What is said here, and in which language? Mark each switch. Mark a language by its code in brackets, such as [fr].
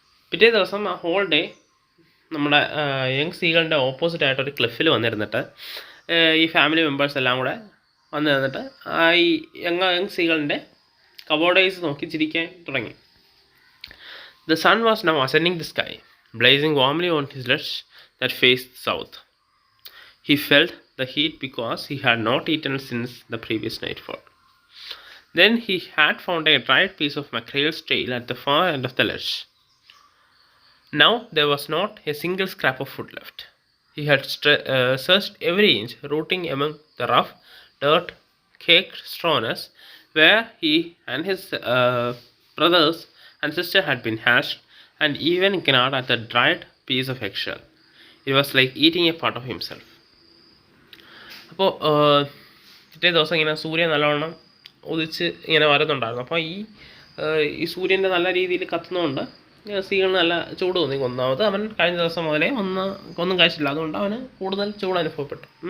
[ml] പിറ്റേ ദിവസം ആ ഹോൾ ഡേ നമ്മുടെ യങ് സീകളിൻ്റെ ഓപ്പോസിറ്റ് ആയിട്ട് ഒരു ക്ലിഫിൽ വന്നിരുന്നിട്ട് ഈ ഫാമിലി മെമ്പേഴ്സ് എല്ലാം കൂടെ വന്ന് നിന്നിട്ട് ഈ യങ് സീകളിൻ്റെ കബോർഡേഴ്സ് നോക്കി ചിരിക്കാൻ തുടങ്ങി. [en] The sun was now ascending the sky, blazing warmly on his ledge that faced south. He felt the heat because he had not eaten since the previous nightfall. Then he had found a dried piece of mackerel's tail at the far end of the ledge. Now there was not a single scrap of food left. He had searched every inch, rooting among the rough, dirt-caked strawness where he and his brothers and sister had been hatched, and even gnawed at the dried piece of eggshell. It was like eating a part of himself. [ml] അപ്പോൾ പിറ്റേ ദിവസം ഇങ്ങനെ സൂര്യൻ നല്ലവണ്ണം ഉദിച്ച് ഇങ്ങനെ വരുന്നുണ്ടായിരുന്നു. അപ്പോൾ ഈ സൂര്യൻ്റെ നല്ല രീതിയിൽ കത്തുന്നതുകൊണ്ട് സീകളിന് നല്ല ചൂട് തോന്നി. ഒന്നാമത് അവൻ കഴിഞ്ഞ ദിവസം മുതലേ ഒന്നും കഴിച്ചില്ല, അതുകൊണ്ട് അവന് കൂടുതൽ ചൂട് അനുഭവപ്പെട്ടു.